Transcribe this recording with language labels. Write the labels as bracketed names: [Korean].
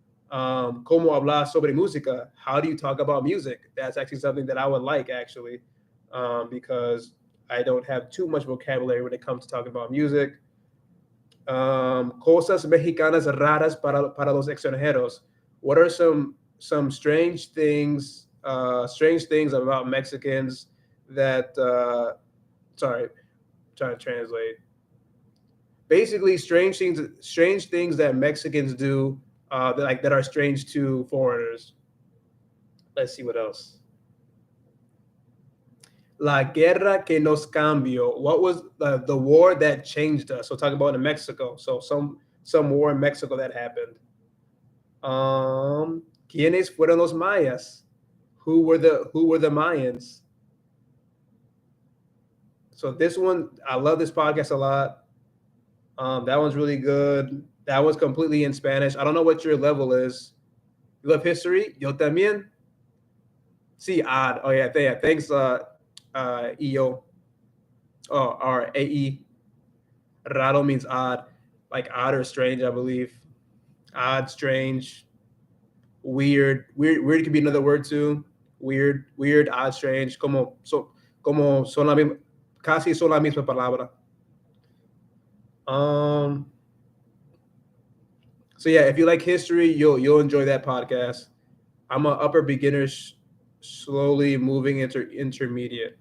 [Spanish] Cómo hablar sobre música. [English] How do you talk about music? That's actually something that I would like actually, because I don't have too much vocabulary when it comes to talking about music. [Spanish] Cosas mexicanas raras para los extranjeros. [English] What are some strange things about Mexicans that sorry, trying to translate. Basically, strange things that Mexicans do that are strange to foreigners. Let's see what else. [Spanish] La guerra que nos cambió. [English] What was the war that changed us? So talking about in Mexico. So some war in Mexico that happened. [Spanish] ¿Quiénes fueron los mayas? [English] Who were the Mayans? So this one, I love this podcast a lot. That one's really good. That one's completely in Spanish. I don't know what your level is. You love history? [Spanish] Yo también. Sí, [English] odd. Oh yeah, thanks, EO. Oh, or AE. Raro means odd, like odd or strange, I believe. Odd, strange, weird. Weird could be another word too. Weird, odd, strange. [Spanish] Como son casi son la misma palabra. [English] So yeah, if you like history, you'll enjoy that podcast. I'm a upper beginner, slowly moving into intermediate.